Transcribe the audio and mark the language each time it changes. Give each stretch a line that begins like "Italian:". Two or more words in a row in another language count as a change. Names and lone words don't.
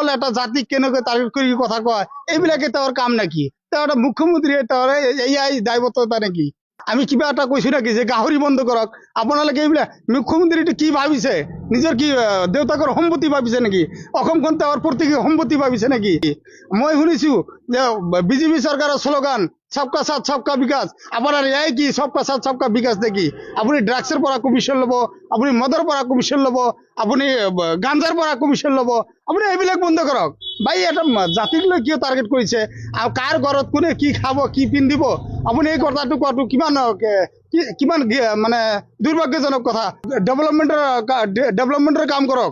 Assamese: এটা জাতিক কেনেকৈ টাৰ্গেট কৰি কথা কয় এইবিলাকে তেওঁৰ কাম নেকি তেওঁ এটা মুখ্যমন্ত্ৰী তেওঁৰ এয়াই দায়বদ্ধতা নেকি আমি কিবা এটা কৈছো নেকি যে গাহৰি বন্ধ কৰক আপোনালোকে এইবিলাক মুখ্যমন্ত্ৰীটো কি ভাবিছে নিজৰ কি দেউতাকৰ সম্পত্তি ভাবিছে নেকি অসমখন তেওঁৰ প্ৰত্যেক সম্পত্তি ভাবিছে নেকি মই শুনিছো যে বিজেপি চৰকাৰৰ শ্লোগান
Hindi: सबका साथ सबका विकास
Assamese: আপনার এই কি
Hindi: सबका साथ सबका विकास
Assamese: দেখি আপনি ড্রাগসের পৰা কমিশন লব আপনি মদৰ পৰা কমিশন লব আপনি গাঞ্জাৰ পৰা কমিশন লব আপনি এইবিলাক বন্ধ কৰক ভাই এটা জাতিক লৈ কিয় টাৰ্গেট কৰিছে আৰু কাৰ ঘৰত কোনে কি খাব কি পিন্ধিব আপনি এই কথাটো কোৱাটো কিমান মানে দুৰ্ভাগ্যজনক কথা ডেভেলপমেন্টৰ কাম কৰক